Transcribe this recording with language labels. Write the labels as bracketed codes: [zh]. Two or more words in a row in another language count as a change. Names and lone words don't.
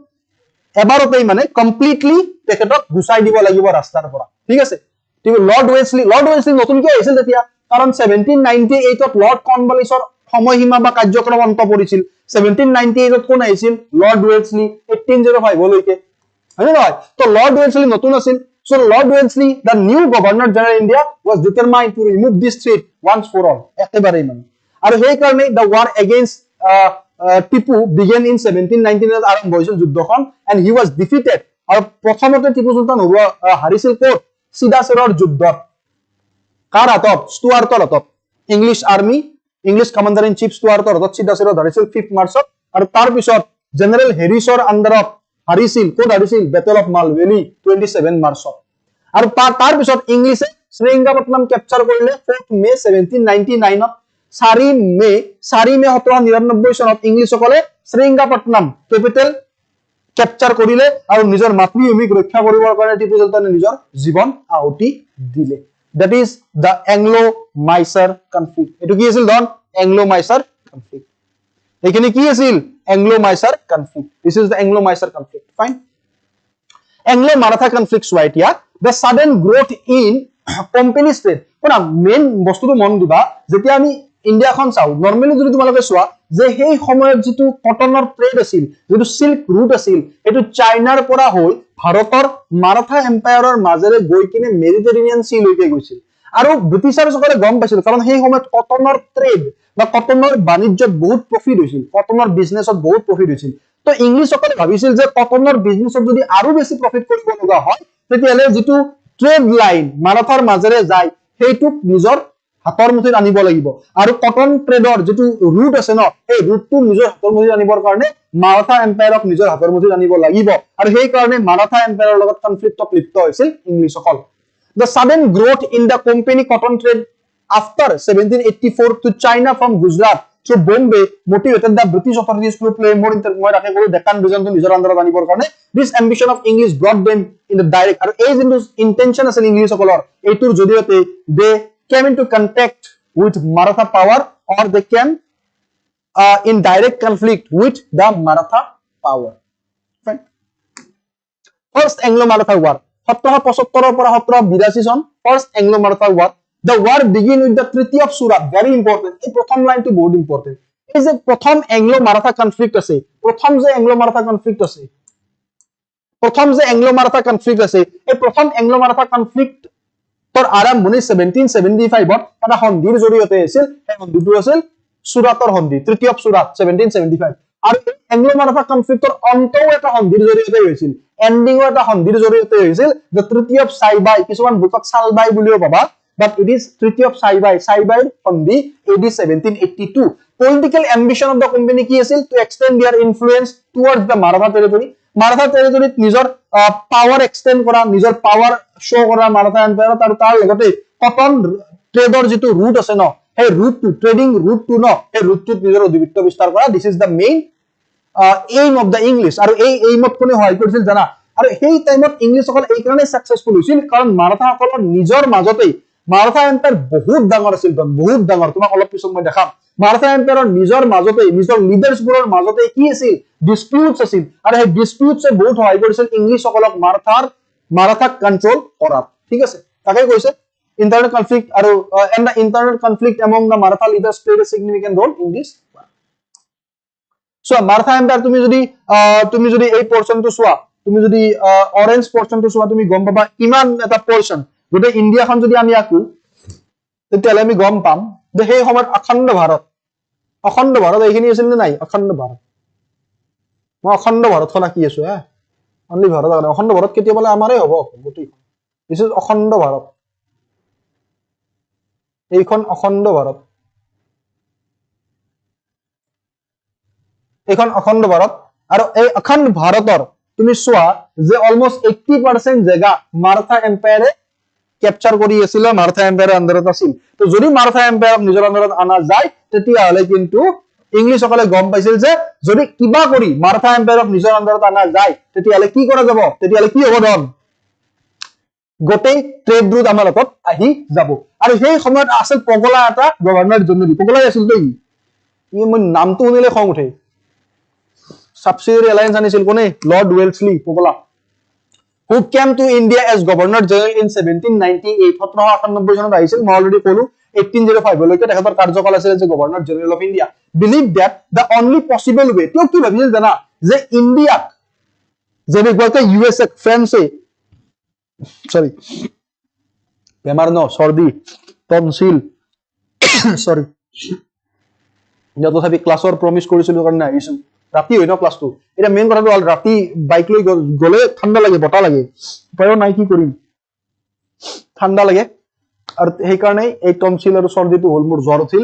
[as] এবাৰতেই মানে কমপ্লিটলি তেখেতক গুচাই দিব লাগিব ৰাস্তাৰ পৰা ঠিক আছে ঠিক লৰ্ড ওয়েসলি নতুনকৈ আহিছিল তেতিয়া কাৰণ 1798 ত লৰ্ড কৰ্নৱালিছৰ সময়সীমা বা কাৰ্যক্ৰম অন্ত পৰিছিল 1798 ত কোন আহিছিল লৰ্ড ওয়েসলি 1805 লৈকে হয় নহয় তো লৰ্ড ওয়েসলি নতুন আছিল [en] so lord wellesley the new governor general india was determined to remove this threat once for all [as] একেবাৰেই মানে আৰু সেই কাৰণে [en] the war against [as] টিপু [en] began in [as] 1799 আৰম্ভ হৈছিল যুদ্ধখন [en] and he was defeated [as] আৰু প্ৰথমতে টিপু সুলতান হাৰিছিল কোত সিদাসৰৰ যুদ্ধত কাৰ হাতত ষ্টুৱাৰ্টৰ হাতত [en] English army English commander in chief [as] ষ্টুৱাৰ্টৰ হাতত সিদাসৰত হাৰিছিল 5th মাৰ্চত আৰু তাৰ পিছত জেনাৰেল হেৰিছৰ আন্ডাৰত হাৰিছিল কোত হাৰিছিল বেটল অফ মালভেলি 27 মাৰ্চত আৰু তাৰ পিছত ইংলিছে শ্ৰীৰংগপট্টনম ক্যাপচাৰ কৰিলে 4th মে 1799 ত 4 মে 1799 চনত ইংলিছসকলে শ্ৰীৰংগপট্টনম [en] capital capture [as] কৰিলে আৰু নিজৰ মাতৃভূমিক ৰক্ষা কৰিবৰ কাৰণে টিপু সুলতানে নিজৰ জীৱন আহুতি দিলে [en] that is the Anglo-Mysore conflict [as] এটো কি আছিল দন [en] Anglo-Mysore conflict [as] এখানে কি আছিল [en] Anglo-Mysore conflict this is the Anglo-Mysore conflict fine Anglo-Maratha conflict so [as] এতিয়া [en] the sudden growth in company trade [as] কোনা মেইন বস্তুটো মন দিবা যেতিয়া আমি ইন্ডিয়াখন চাও নরমালি যদি তোমালোকে চোৱা যে সেই সময়ত যেটো কটনৰ ট্ৰেড আছিল যেটো [en] silk route [as] আছিল এটো চাইনাৰ পৰা হৈ ভাৰতৰ মাৰাঠা এম্পায়াৰৰ মাজেৰে গৈ কিনে মেডিটেৰিয়ান সি লৈকে গৈছিল আৰু ব্ৰিটিছাৰসকলে গম পাইছিল কাৰণ সেই সময়ত কটনৰ ট্ৰেড বা কটনৰ বাণিজ্যত বহুত প্ৰফিট হৈছিল কটনৰ বিজনেছত বহুত প্ৰফিট হৈছিল তো ইংলিছসকলে ভাবিছিল যে কটনৰ বিজনেছত যদি আৰু বেছি প্ৰফিট কৰিব লগা হয় তেতিয়ালে যেটো [en] trade line [as] মাৰাঠাৰ মাজেৰে যায় সেইটোক নিজৰ হাতৰ মুঠিত আনিব লাগিব আৰু [en] cotton trade [as] যেটো রুট আছে ন এই রুটটো নিজৰ হাতৰ মুঠিত আনিবৰ কাৰণে মাৰাঠা এম্পায়াৰক নিজৰ হাতৰ মুঠিত আনিব লাগিব আৰু সেই কাৰণে মাৰাঠা এম্পায়াৰৰ লগত কনফ্লিক্টত লিপ্ত হৈছিল ইংলিছসকল [en] the sudden growth in the company cotton trade after 1784 to China from Gujarat to Bombay motivated the British authorities to play more [as] মই ৰাখে কৰো [en] ডেকান ৰিজন to [as] নিজৰ আন্ডাৰত আনিবৰ কাৰণে [en] this ambition of English brought them in the direct [as] আৰু এই যেটো [en] intention [as] আছে ইংলিছসকলৰ এইটোৰ জৰিয়তে [en] they came into contact with Maratha power, or they can in direct conflict with the Maratha power. Right? [as] First Anglo-Maratha War, 1775 পৰা 1782 চন, First Anglo-Maratha War. [en] The war begin with the Treaty of Surat. Very important. [as] এই প্ৰথম লাইনটো বহুত ইম্পৰ্টেন্ট। এই যে প্ৰথম [en] Anglo-Maratha conflict [as] আছে, প্ৰথম যে [en] Anglo-Maratha conflict [as] আছে, প্ৰথম যে [en] Anglo-Maratha conflict [as] আছে, এই প্ৰথম [en] Anglo-Maratha conflict [as] তোৰ আৰম্ভণি 1775 এটা সন্ধিৰ জৰিয়তে হৈছিল। এই সন্ধিটো আছিল সুৰাটৰ সন্ধি, Treaty of Surat 1775। আৰু [en] Anglo-Maratha conflictৰ [as] অন্তও এটা সন্ধিৰ জৰিয়তে হৈছিল, এন্ডিংও এটা সন্ধিৰ জৰিয়তে হৈছিল, [en] the Treaty of Saibai, [as] কিছুমান বুকত চালবাই বুলিও পাবা, [en] but it is Treaty of Saibai, Saibai সন্ধি AD 1782। Political ambition of the company [as] কি আছিল? [en] To extend their influence towards the Maratha territory, Maratha territory নিজৰ power extend কৰা, নিজৰ power show কৰা Maratha empire, [as] আৰু তাৰ লগতে [en] cotton tradeৰ [as] যিটো route আছে ন, সেই [en] route to trading route to [as] ন, সেই route to নিজৰ অধিপত্য বিস্তাৰ কৰা। [en] This is the main aim of the English, [as] আৰু এই aimত কোনে সহায় কৰিছিল জানা? আৰু সেই টাইমত ইংলিছ সকল এই কাৰণে সাকসেসফুল হৈছিল কাৰণ মাৰাঠা সকলৰ নিজৰ মাজতে মাৰাঠা এম্পায়াৰ বহুত ডাঙৰ আছিল, বহুত ডাঙৰ। তোমাক অলপ পিছত মই দেখাম। মাৰাঠা এম্পায়াৰৰ নিজৰ মাজতে, নিজৰ লিডাৰ্ছবোৰৰ মাজতে কি আছিল? ডিসপিউটস আছিল, আৰু সেই ডিসপিউটসে বহুত সহায় কৰিছিল ইংলিছ সকলক মাৰাঠাক কন্ট্ৰোল কৰাত। ঠিক আছে, তাকে কৈছে [en] internal conflict আৰু and the internal conflict among the Maratha leaders played a significant role in this war. [as] So Maratha empire তুমি যদি এই পোরশনটো চোৱা, তুমি যদি অরেঞ্জ পোরশনটো চোৱা, তুমি গম পাবা ইমান এটা পোরশন গোটেই ইন্ডিয়াখন যদি আমি আকো তেতিয়ালে আমি গম পাম যে সেই সময়ত অখণ্ড ভাৰত এইখিনি আছিল নে নাই? অখণ্ড ভাৰত, মই অখণ্ড ভাৰতখন আঁকি আছো। অনলি ভাৰত, অখণ্ড ভাৰত কেতিয়া বলে আমাৰে হ'ব গোটেইখন। [en] This is [as] অখণ্ড ভাৰত, এইখন অখণ্ড ভাৰত, এইখন অখণ্ড ভাৰত। আৰু এই অখণ্ড ভাৰতৰ তুমি চোৱা যে অলমোস্ট 80% জায়গা মাৰাঠা এম্পায়াৰে ক্যাপচাৰ কৰি আছিল, মাৰাঠা এম্পায়াৰৰ আন্ডাৰত আছিল। তো যদি মাৰাঠা এম্পায়াৰক নিজৰ আন্ডাৰত আনা যায় তেতিয়াহলে কিন্তু ইংলিছসকলে গম পাইছিল যে যদি কিবা কৰি মাৰাঠা এম্পায়াৰক নিজৰ আন্ডাৰত আনা যায় তেতিয়াহলে কি কৰা যাব, তেতিয়াহলে কি হ'ব? ধন গোটেই ট্ৰেড ৰুট আমাৰ লগত আহি যাব। আৰু সেই সময়ত আছিল পগলা এটা [en] Governor General, [as] পগলাই আছিল তো মই নামটো শুনিলে খং উঠে। [en] subsidiary alliance [as] আনিছিল কোনে? লর্ড ওয়েলসলি পগলা, [en] who came to India as Governor General in 1798, [as] 1798 চনত আহিছিল। মই অলৰেডি কলো 1805 লৈকে তেখেতৰ কাৰ্যকাল আছিল যে [en] Governor General of India. believe that the only possible way, [as] তেওঁ কি ভাবিছিল জানা? যে ইণ্ডিয়াক যেনেকুৱাকে USA ফ্ৰান্সে সরি বেমাৰ ন, সর্দি টনসিল সরি, তথাপি ক্লাছৰ প্ৰমিস কৰিছিলো কাৰণে আহিছো। ৰাতি হয় ন ক্লাছটো, এটা মেইন কথাটো হ'ল ৰাতি বাইক লৈ গলে ঠাণ্ডা লাগে, বতাহ লাগে, উপায়ো নাই, কি কৰিম, ঠাণ্ডা লাগে। আৰু সেইকাৰণে এই টনসিল আৰু সৰ্দিটো হ'ল, মোৰ জ্বৰ উঠিল।